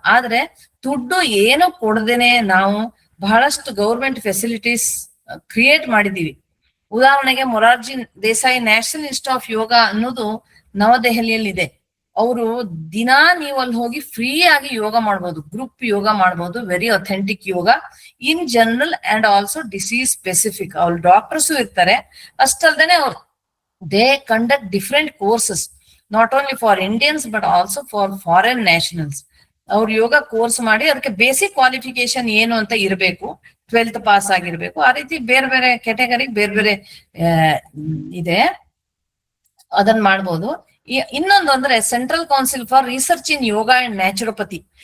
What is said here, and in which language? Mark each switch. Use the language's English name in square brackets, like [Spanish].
[Kannada] ಆದ್ರೆ ದುಡ್ಡು ಏನು ಕೊಡದೇನೆ ನಾವು ಬಹಳಷ್ಟು ಗೌರ್ಮೆಂಟ್ ಫೆಸಿಲಿಟೀಸ್ ಕ್ರಿಯೇಟ್ ಮಾಡಿದೀವಿ. ಉದಾಹರಣೆಗೆ Morarji Desai national institute of ಯೋಗ ಅನ್ನೋದು ನವದೆಹಲಿಯಲ್ಲಿ ಇದೆ. ಅವರು ದಿನಾ ನೀವು ಅಲ್ಲಿ ಹೋಗಿ ಫ್ರೀ ಆಗಿ ಯೋಗ ಮಾಡ್ಬೋದು, ಗ್ರೂಪ್ ಯೋಗ ಮಾಡ್ಬೋದು, [English] Very authentic yoga in general and also disease specific. [Kannada] ಅವ್ರು ಡಾಕ್ಟರ್ಸು ಇರ್ತಾರೆ. ಅಷ್ಟಲ್ದೇನೆ ಅವ್ರು [English] they conduct different courses not only for Indians but also for foreign nationals. [Kannada] ಅವ್ರು ಯೋಗ ಕೋರ್ಸ್ ಮಾಡಿ ಅದಕ್ಕೆ ಬೇಸಿಕ್ ಕ್ವಾಲಿಫಿಕೇಶನ್ ಏನು ಅಂತ ಇರಬೇಕು, 12th ಪಾಸ್ ಆಗಿರ್ಬೇಕು. ಆ ರೀತಿ ಬೇರೆ ಬೇರೆ ಕೆಟಗರಿ ಬೇರೆ ಬೇರೆ ಇದೆ, ಅದನ್ನ ಮಾಡ್ಬೋದು. ಇನ್ನೊಂದು ಅಂದ್ರೆ central council for research in yoga and naturopathy.